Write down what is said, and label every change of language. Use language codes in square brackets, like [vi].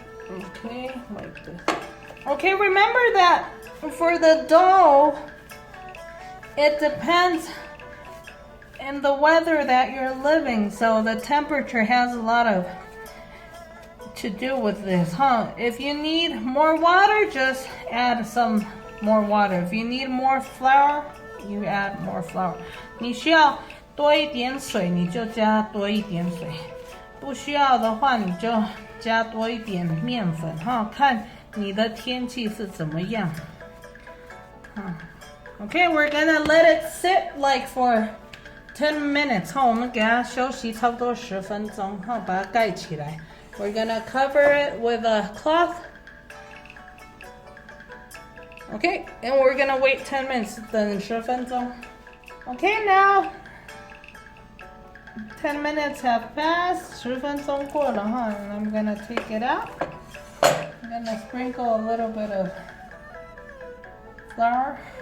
[en] Okay, like this. Okay, remember that for the dough, it depends in the weather that you're living, so the temperature has a lot to do with this, If you need more water, just add some more water. If you need more flour, you add more flour. [zh] 你需要多一点水，你就加多一点水。不需要的话，你就加多一点面粉，看你的天气是怎么样。 [en] Okay, we're gonna let it sit like for 10 minutes. [zh] 我们给它休息差不多10分钟，把它盖起来。 [en] We're gonna cover it with a cloth. Okay, and we're gonna wait 10 minutes. [zh] 等10分钟。 [en] Okay, now 10 minutes have passed. [zh] 10分钟过了 [en] and I'm gonna take it out. I'm gonna sprinkle a little bit of flour.